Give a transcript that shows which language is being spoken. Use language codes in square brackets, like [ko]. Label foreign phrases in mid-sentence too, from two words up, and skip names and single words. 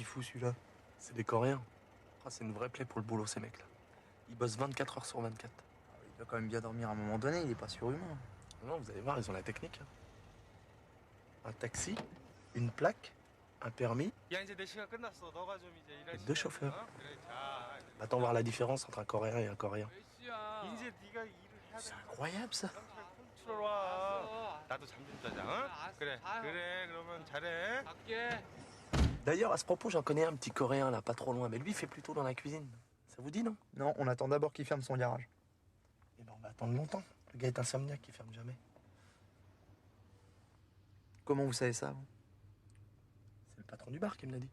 [fr] celui-là? C'est des Coréens. Ah, c'est une vraie plaie pour le boulot, ces mecs-là. Ils bossent 24 heures sur 24. Il doit quand même bien dormir à un moment donné, il est pas surhumain. Non, vous allez voir, ils ont la technique. Un taxi, une plaque, un permis [ko] 야 이제 내 시간 끝났어. 너가 좀 이제 일할 [fr] et 2 chauffeurs. [ko] 그래 자. [fr] Attends voir la différence entre un Coréen et un Coréen. [ko] 이제 네가 일을 해야 돼. [fr] C'est incroyable ça. [ko] 컨트롤 와. 나도 잠 좀 자자. 응? 그래. 그래. 그러면 잘해. 갈게. [fr] D'ailleurs, à ce propos, j'en connais un petit Coréen là, pas trop loin, mais lui, il fait plutôt dans la cuisine. Ça vous dit, non? Non, on attend d'abord qu'il ferme son garage. Eh ben, on va attendre longtemps. Le gars est insomniaque, il ferme jamais. Comment vous savez ça, vous? C'est le patron du bar qui me l'a dit.